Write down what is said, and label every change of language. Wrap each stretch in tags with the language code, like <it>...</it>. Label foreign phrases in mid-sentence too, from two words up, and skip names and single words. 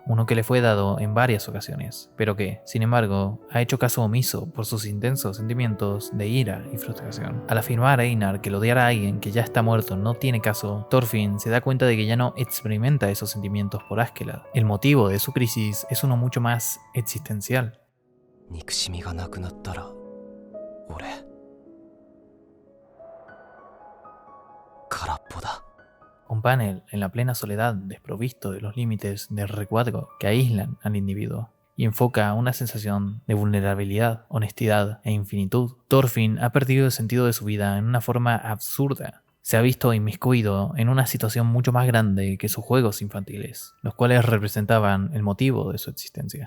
<es>Uno que le fue dado en varias ocasiones, pero que, sin embargo, ha hecho caso omiso por sus intensos sentimientos de ira y frustración. Al afirmar a Einar que el odiar a alguien que ya está muerto no tiene caso, Thorfinn se da cuenta de que ya no experimenta esos sentimientos por Askeladd. El motivo de su crisis es uno mucho más existencial.</es> <ja>憎しみがなくなったら俺空っぽだ。</ja> <es>Un panel en la plena soledad, desprovisto de los límites del recuadro que aíslan al individuo, y enfoca una sensación de vulnerabilidad, honestidad e infinitud. Thorfinn ha perdido el sentido de su vida en una forma absurda. Se ha visto inmiscuido en una situación mucho más grande que sus juegos infantiles, los cuales representaban el motivo de su existencia.</es>